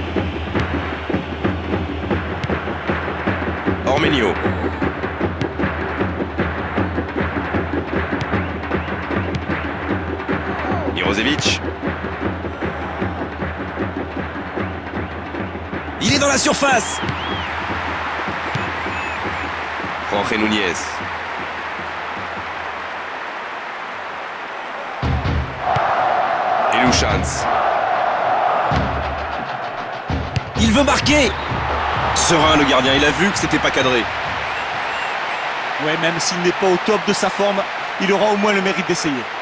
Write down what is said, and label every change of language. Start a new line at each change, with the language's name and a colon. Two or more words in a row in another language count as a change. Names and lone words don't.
French: Ormeño. Irosevic. Il est dans la surface. Jorge Núñez. Iluchans. Il veut marquer. Serein le gardien, il a vu que c'était pas cadré. Ouais, même s'il n'est pas au top de sa forme, il aura au moins le mérite d'essayer.